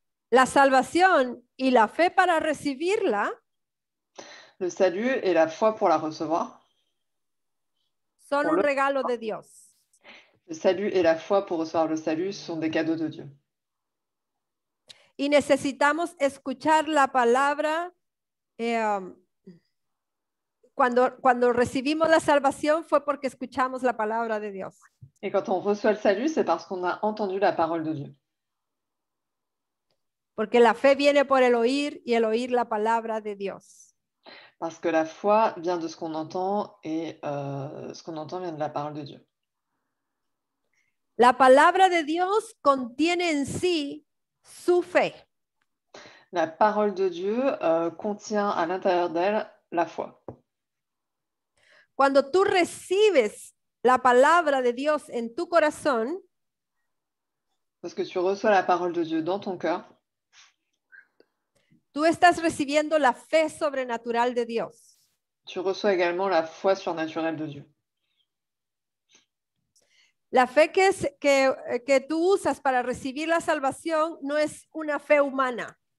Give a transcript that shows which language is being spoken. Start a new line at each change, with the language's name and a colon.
Spanish: La salvación y la fe para recibirla
French: Le salut et la foi pour la recevoir.
Spanish: son
French: Pour
Spanish: un
French: le-
Spanish: regalo de Dios.
French: Le salut et la foi pour recevoir le salut sont des cadeaux de Dieu.
Spanish: Y necesitamos escuchar la palabra. Cuando recibimos la salvación fue porque escuchamos la palabra de Dios.
French: Et quand on reçoit le salut, c'est parce qu'on a entendu la parole de Dieu.
Spanish: Porque la fe viene por el oír y el oír la palabra de Dios.
French: Parce que la foi vient de ce qu'on entend et ce qu'on entend vient de la parole de Dieu.
Spanish: La palabra de Dios contiene en sí su fe.
French: La parole de Dieu contient à l'intérieur d'elle la foi.
Spanish: Cuando tú recibes la palabra de Dios en tu corazón,
French: Parce que tu reçois la parole de Dieu dans ton cœur,
Spanish: tú estás recibiendo la fe sobrenatural de Dios.
French: tu reçois également la foi surnaturelle de Dieu.
Spanish: La fe que tú usas para recibir la salvación no es una fe humana.